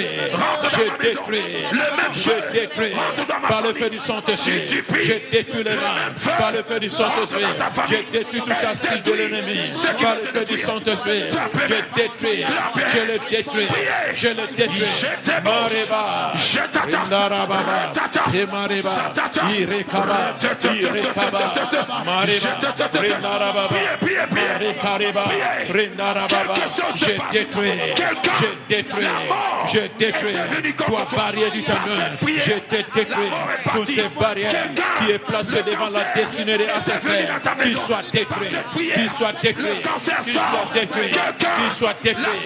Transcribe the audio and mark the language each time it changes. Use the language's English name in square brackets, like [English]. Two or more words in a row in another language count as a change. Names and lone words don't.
[French] Je détruis. Je détruis. Par le feu du Saint-Esprit. Je détruis les mains. Par le feu du Saint-Esprit. Je détruis tout acide de l'ennemi. Par le feu du Saint-Esprit. Je détruis. Je le détruis. Je le détruis. Mariba. Indarababa. Mariba. Irekaba. Irekaba. Mariba. Rindarababa. Marikariba. Rindarababa. Je détruis. Je détruis. Je détruis. Toi, barrière du ténèbre. Je te détruis. Toutes les barrières qui est placée devant la destinée des assassins. Qu'ils soient détruits. Qu'ils soient détruits. Qu'ils soient détruits. Qu'ils soient détruits.